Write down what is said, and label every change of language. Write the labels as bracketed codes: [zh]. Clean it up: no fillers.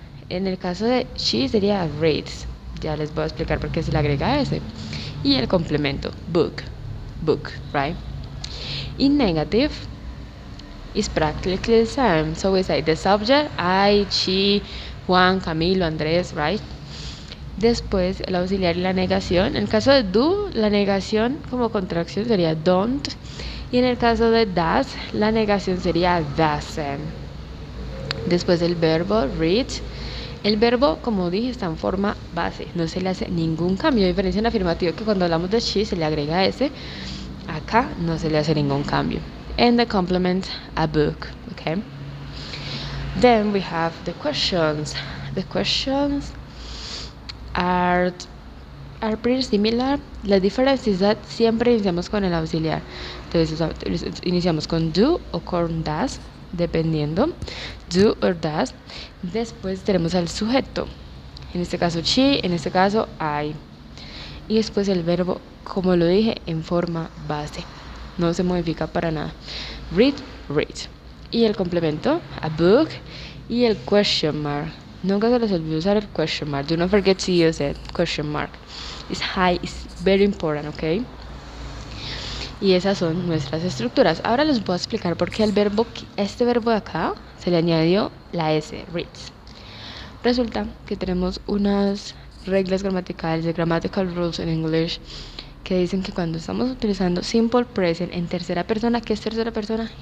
[es] En el caso de she sería reads. Ya les voy a explicar por qué se le agrega ese. Y el complemento, [en] book, right? In negative is practically the same. So we say the subject, I, she, Juan, Camilo, Andrés, right? [es] Después el auxiliar y la negación. En el caso de do, la negación como contracción sería don't. Y en el caso de does, la negación sería doesn't. Después el verbo read. El verbo, como dije, está en forma base. No se le hace ningún cambio. A diferencia en afirmativo que cuando hablamos de she se le agrega ese. Acá no se le hace ningún cambio. [en] And the complement, a book. Okay. Then we have the questions. The questions are pretty similar. [es] La diferencia es que siempre iniciamos con el auxiliar. Entonces iniciamos con do o con does, dependiendo, do or does. Después tenemos al sujeto, en este caso she, en este caso I. Y después el verbo, como lo dije, en forma base, no se modifica para nada. Read. Y el complemento, a book. Y el question mark. Nunca se les olvide usar el question mark. [en] Do not forget to use it. [es] Question mark. [en] It's very important, okay? [es] Y esas son nuestras estructuras. Ahora les voy a explicar por qué este verbo de acá se le añadió la S, reads. Resulta que tenemos unas reglas gramaticales, de [en] grammatical rules [es] en English, que dicen que cuando estamos utilizando simple present en tercera persona, ¿qué es tercera persona?